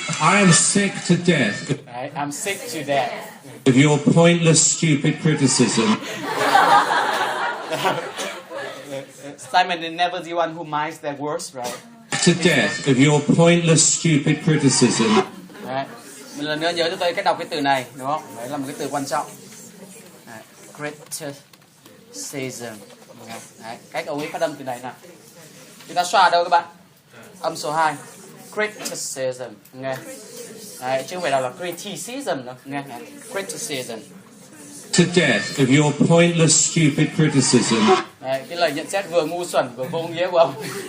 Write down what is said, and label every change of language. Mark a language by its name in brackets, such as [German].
[English] I am sick to death. Alright, I'm sick to death of your pointless, stupid criticism. Simon is never the one who minds their words, right? To death of your pointless, stupid criticism. [Vietnamese] Đấy. Một lần nữa nhớ cho tôi cách đọc cái từ này, đúng không? Đấy là một cái từ quan trọng. Đấy. [English] Criticism. [Vietnamese] Đấy. Cách ông ấy phát âm từ này nào. Chúng ta xoa đâu các bạn? Âm số 2. Criticism. Nghe. Đấy, chứ không phải là criticism đâu. Nghe. [English] Criticism. To death of your pointless, stupid criticism. [Vietnamese] Đấy, cái lời nhận xét vừa ngu xuẩn vừa vô nghĩa của ông.